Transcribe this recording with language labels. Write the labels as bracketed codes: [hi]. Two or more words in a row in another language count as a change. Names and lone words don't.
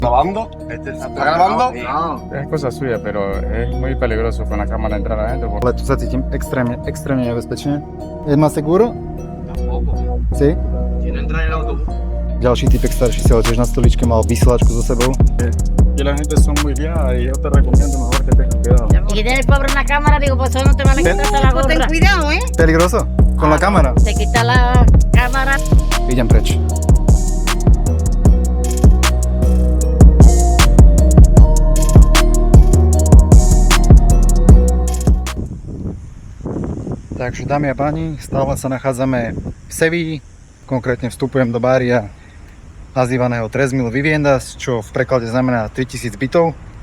[es] ¿Grabando? ¿Está grabando? No. Es cosa suya, pero es muy peligroso con la cámara entrar adentro. [sk] Ale tu sa cítim extrémne nebezpečne. [es] Je más seguro? Tampoco. Sí? Si no entra en el autobús. [sk] Ďalší typek starší si ale tiež na stoličke mal vysielačku so sebou. [es] Y la gente son muy guiadas y yo te recomiendo mejor que tengas cuidado. Y que tiene el pobre una cámara, digo, pues eso no te van a quitar la Pues ten gorra. cuidado, ¿eh? Peligroso? Con la cámara? Te quita la cámara. [sk] Idem preč. Takže dámy a páni, stále sa nachádzame v Sevilli, konkrétne vstupujem do bária nazývaného 3.000 viviendas, čo v preklade znamená 3000 bytov.